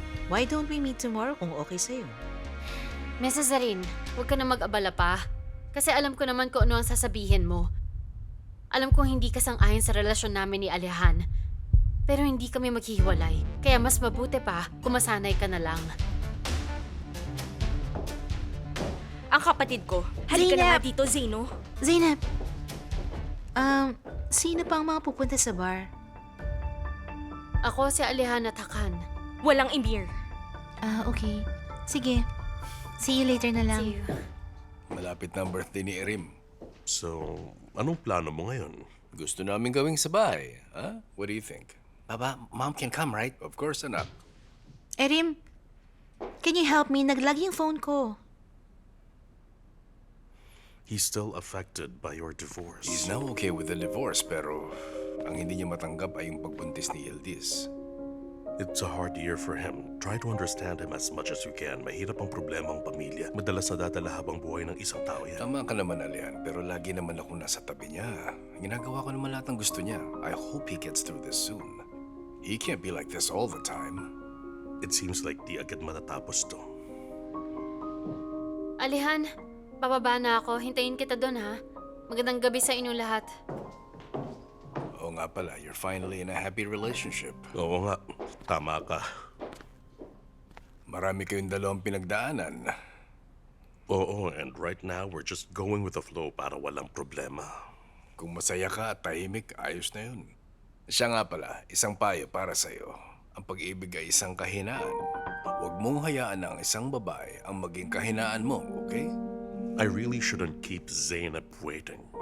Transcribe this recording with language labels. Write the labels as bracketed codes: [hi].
[en] Why don't we meet tomorrow [tl] kung okay sa'yo? Mrs. Zarin, huwag ka na mag-abala pa. Kasi alam ko naman kung ano ang sasabihin mo. Alam kong hindi ka sang-ayon sa relasyon namin ni Alihan. Pero hindi kami maghihiwalay. Kaya mas mabuti pa kung masanay ka na lang. Ang kapatid ko. Halika na nga dito, Zeno. Zeynep, sino pa ang mga pupunta sa bar? Ako si Alihan at Hakan. Walang Emir. [en] Okay. [tl] Sige. [en] See you later [tl] na lang. [en] See you. [tl] Malapit na ang birthday ni Erim. So, anong plano mo ngayon? Gusto namin gawing sa bahay. [en] Huh? What do you think? Baba, Mom can come, right? Of course, anak. Erim, can you help me? [tl] Naglag yung phone ko. [en] He's still affected by your divorce. He's now okay with the divorce, [tl] pero ang hindi niya matanggap ay yung pagbuntis ni Yildiz. [en] It's a hard year for him. Try to understand him as much as you can. [tl] Mahirap ang problema ang pamilya. Madalas nadadala habang buhay ng isang tao yan. Tama ka naman, Alian, pero lagi naman ako nasa tabi niya. Ginagawa ko naman lahat ng gusto niya. [en] I hope he gets through this soon. He can't be like this all the time. It seems like [tl] di agad matatapos to. Alihan, bababa na ako. Hintayin kita doon, ha? Magandang gabi sa inyo lahat. Oo nga pala, [en] you're finally in a happy relationship. [tl] Oo nga, tama ka. Marami kayong dalawang pinagdaanan. Oo, [en] and right now we're just going with the flow [tl] para walang problema. Kung masaya ka at tahimik, ayos na yun. Siya nga pala, isang payo para sa'yo. Ang pag-ibig ay isang kahinaan. Huwag mong hayaan na ang isang babae ang maging kahinaan mo, okay? [en] I really shouldn't keep Zainab waiting.